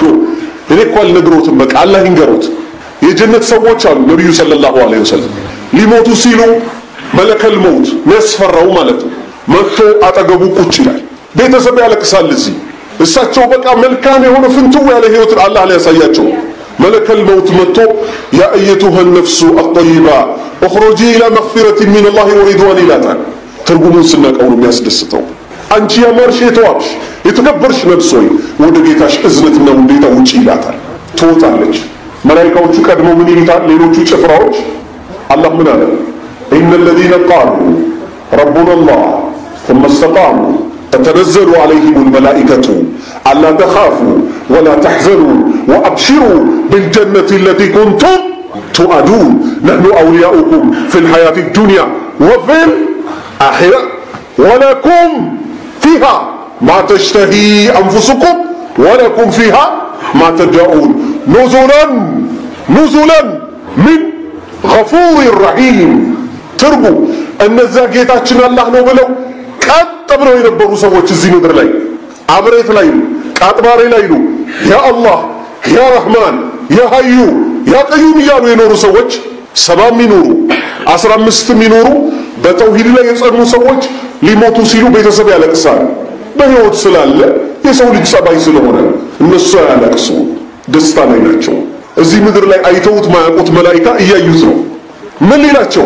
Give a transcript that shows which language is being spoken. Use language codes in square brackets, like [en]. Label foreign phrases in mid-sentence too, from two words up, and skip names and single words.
[am] እኔ እኮ አልነግሮትም። በቃ አላህ ይንገሮት። የጀነት ሰዎች አሉ። ነብዩ [ar] صلى الله عليه وسلم [am] ሊሞቱ ሲሉ [ar] ملك الموت [am] መስፈራው ማለት ነው መጥቶ አጠገቡ ቁጭ ይላል። ቤተሰብ ያለቅሳል። እዚህ እሳቸው በቃ መልካም የሆነ ፍንትው ያለ ህይወት አላህ ሊያሳያቸው [ar] ملك الموت [am] መጥቶ [ar] يا أيتها النفس الطيبة اخرجي إلى مغفرة من الله ورضوان [am] ይላታል። ትርጉሙን ስናቀው ነው የሚያስደስተው። አንቺ ያማርሽ የተዋብሽ የተከበርሽ ነፍስ ሆይ ወደ ጌታሽ እዝነትና ውዴታ ውጪ ይላታል። ትወጣለች። መላእክቶቹ ቀድሞ ምን ይሉታል? ሌሎቹ ጭፍራዎች አላህ ምን አለ? [ar] إن الذين قالوا ربنا الله ثم استقاموا تتنزل عليهم الملائكة ألا تخافوا ولا تحزنوا وأبشروا بالجنة التي كنتم توعدون نحن أولياؤكم في الحياة الدنيا وفي الآخرة ولكم فيها ما تشتهي أنفسكم ولكم فيها ما تدعون نزلا من غفور رحيم [am] ትርጉ እነዛ ጌታችን አላህ ነው ብለው ቀጥ ብለው የነበሩ ሰዎች እዚህ ምድር ላይ አብሬት ላይ ቃጥባሬ ላይ ነው [ar] يا الله يا رحمن يا حي يا قيوم [am] እያሉ የኖሩ ሰዎች 70 ይኖሩ 15 ይኖሩ በተውሂድ ላይ የጸኑ ሰዎች ሊሞቱ ሲሉ ቤተሰብ ያለቅሳል። በህይወት ስላለ የሰው ልጅ ጸባይ ስለሆነ እነሱ ያለቅሱ ደስታ ላይ ናቸው። እዚህ ምድር ላይ አይተውት ማያውቁት መላእክታ እያዩት ነው። ምን ሊላቸው?